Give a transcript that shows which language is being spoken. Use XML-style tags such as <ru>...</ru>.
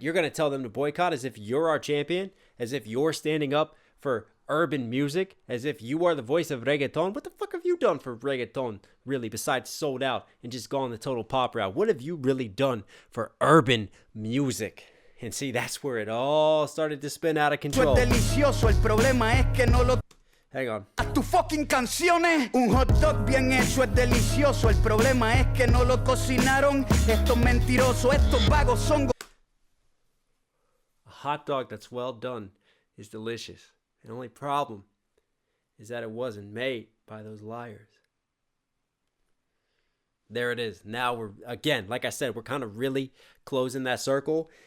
<en>You're going to tell them to boycott as if you're our champion, as if you're standing up for urban music, as if you are the voice of reggaeton. What the fuck have you done for reggaeton, really, besides sold out and just gone the total pop route? What have you really done for urban music? And see, that's where it all started to spin out of control.</en> <es>Delicioso, el problema es que no lo...</es> <en>Hang on.</en> <es>A tus fucking canciones. Un hot dog bien hecho es delicioso. El problema es que no lo cocinaron. Estos mentirosos, estos vagos son...</es> <en>A hot dog that's well done is delicious. The only problem is that it wasn't made by those liars. There it is. Now we're, again, like I said, we're kind of really closing that circle.</en>